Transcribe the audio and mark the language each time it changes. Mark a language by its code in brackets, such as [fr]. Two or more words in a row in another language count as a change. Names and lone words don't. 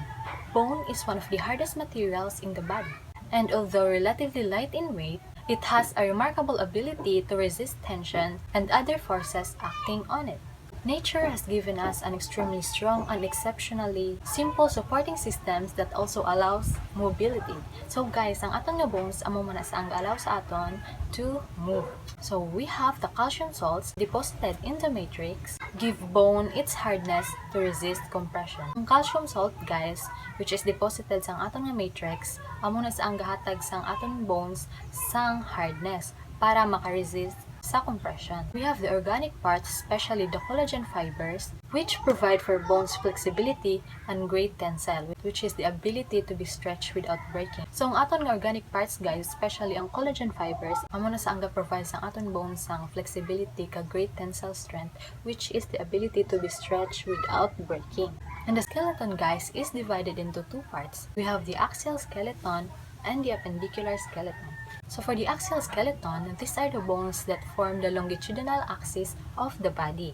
[en] Bone is one of the hardest materials in the body, and although relatively light in weight, it has a remarkable ability to resist tension and other forces acting on it. Nature has given us an extremely strong and exceptionally simple supporting systems that also allows mobility. So guys, [hil] ang atong nga bones amo man sa ang allow sa aton [en] to move. So we have the calcium salts deposited in the matrix give bone its hardness to resist compression. [hil] Ang [en] calcium salt guys, which is deposited [hil] sa aton nga matrix, amo na sa ang gahatag sang aton bones sang hardness para makaresist sa compression. [en] We have the organic parts, especially the collagen fibers, which provide for bones flexibility and great tensile, which is the ability to be stretched without breaking. So, [hil] ang aton nga [en] organic parts guys, especially [hil] ang [en] collagen fibers, [hil] amo na sa ang provide sa aton bones sang flexibility ka [en] great tensile strength, which is the ability to be stretched without breaking. And the skeleton guys is divided into two parts. We have the axial skeleton and the appendicular skeleton. So for the axial skeleton, these are the bones that form the longitudinal axis of the body.